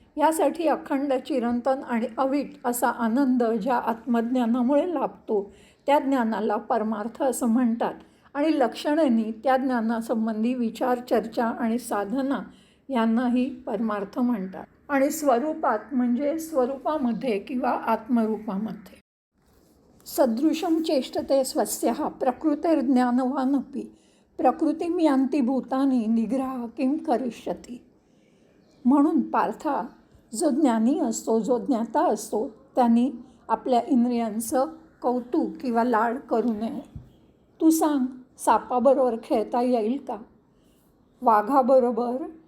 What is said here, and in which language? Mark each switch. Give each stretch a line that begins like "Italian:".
Marathi: यासाठी अखंड चिरंतन आणि अवीट असा आनंद ज्या आत्मज्ञानामुळे लाभतो त्या ज्ञानाला परमार्थ असं म्हणतात. आणि लक्षणेनी त्या ज्ञानासंबंधी विचार, चर्चा आणि साधना यांनाही परमार्थ म्हणतात. आणि स्वरूपात म्हणजे स्वरूपामध्ये किंवा आत्मरूपामध्ये.
Sanskrit: सदृशं चेष्टते स्वस्यः प्रकृतिर्ज्ञानवानपि प्रकृतिं यान्ति भूतानि निग्रहः किं करिष्यति.
Marathi: म्हणून पार्था, जो ज्ञानी असतो, जो ज्ञाता असतो, त्यांनी आपल्या इंद्रियांचं कौतुक किंवा लाड करू नये. तू सांग, सापाबरोबर खेळता येईल का? वाघाबरोबर